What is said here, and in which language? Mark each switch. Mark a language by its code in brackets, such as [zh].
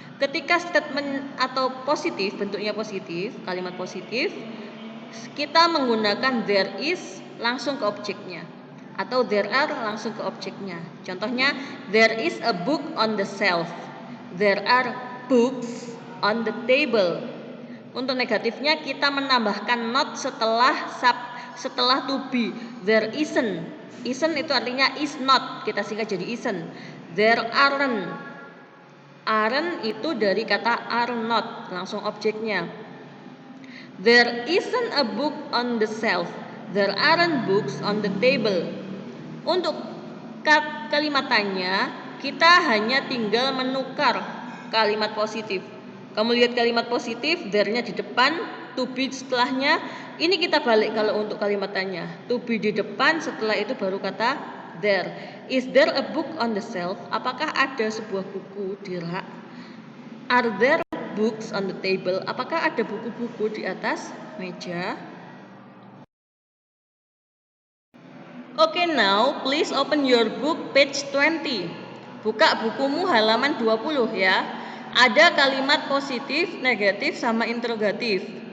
[id] Ketika statement atau positif, bentuknya positif, kalimat positif, kita menggunakan there is langsung ke objeknya, atau there are langsung ke objeknya. Contohnya, [en] there is a book on the shelf. There are books on the table. [id] Untuk negatifnya kita menambahkan not setelah to be. There isn't. Isn't itu artinya is not, kita singkat jadi isn't. There aren't. Aren't itu dari kata are not, langsung objeknya. [en] There isn't a book on the shelf. There aren't books on the table. [id] Untuk kalimatannya kita hanya tinggal menukar kalimat positif. Kamu lihat kalimat positif, there-nya di depan, to be setelahnya. Ini kita balik kalau untuk kalimat tanya. To be di depan, setelah itu baru kata there. [en] Is there a book on the shelf? [id] Apakah ada sebuah buku di rak? [en] Are there books on the table? [id] Apakah ada buku-buku di atas meja? [en] Okay, now please open your book page 20. [id] Buka bukumu halaman 20 ya. Ada kalimat positif, negatif, sama interrogatif.